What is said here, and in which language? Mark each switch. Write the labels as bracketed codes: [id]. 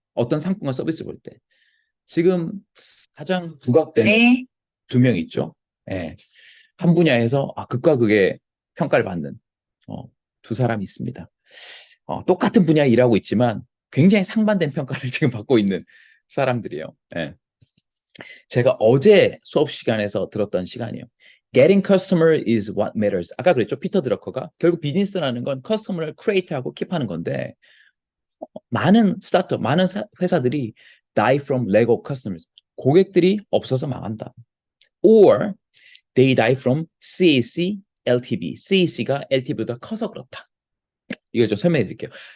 [ko] 어떤 상품과 서비스 볼 때. 지금 가장 부각되는 두 명 있죠. 예. 한 분야에서 극과 극의 평가를 받는 두 사람이 있습니다. 똑같은 분야에 일하고 있지만 굉장히 상반된 평가를 지금 받고 있는 사람들이에요. 예. 제가 어제 수업 시간에서 들었던 시간이에요. [en] Getting customer is what matters. [ko] 아까 그랬죠. 피터 드러커가 결국 비즈니스라는 건 커스터머를 크리에이트하고 킵하는 건데 많은 스타트업, 많은 회사들이 [en] die from lack of customers. [ko] 고객들이 없어서 망한다. [en] Or they die from CAC, LTV. [ko] CAC가 LTV보다 커서 그렇다. 이거 좀 설명해 드릴게요.